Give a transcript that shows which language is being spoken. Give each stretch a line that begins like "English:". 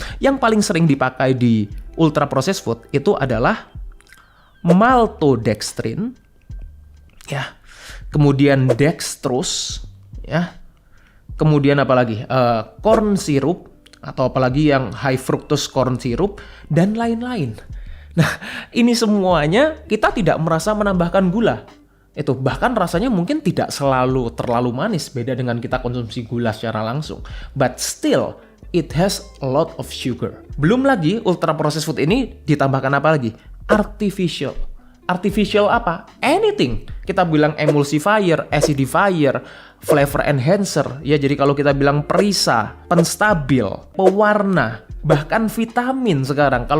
Indonesian: Yang paling sering dipakai di ultra processed food itu adalah maltodextrin, ya, kemudian dextrose, ya, kemudian apa lagi? Corn syrup, atau apalagi yang high fructose corn syrup, dan lain-lain. Nah, ini semuanya kita tidak merasa menambahkan gula. Itu bahkan rasanya mungkin tidak selalu terlalu manis, beda dengan kita konsumsi gula secara langsung.
English: But still, it has a lot of sugar.
Indonesian: Belum lagi ultra processed food ini ditambahkan apa lagi?
English: Artificial. Artificial
Indonesian: apa?
English: Anything.
Indonesian: Kita bilang emulsifier, acidifier, flavor enhancer. Ya, jadi kalau kita bilang perisa, penstabil, pewarna, bahkan vitamin sekarang.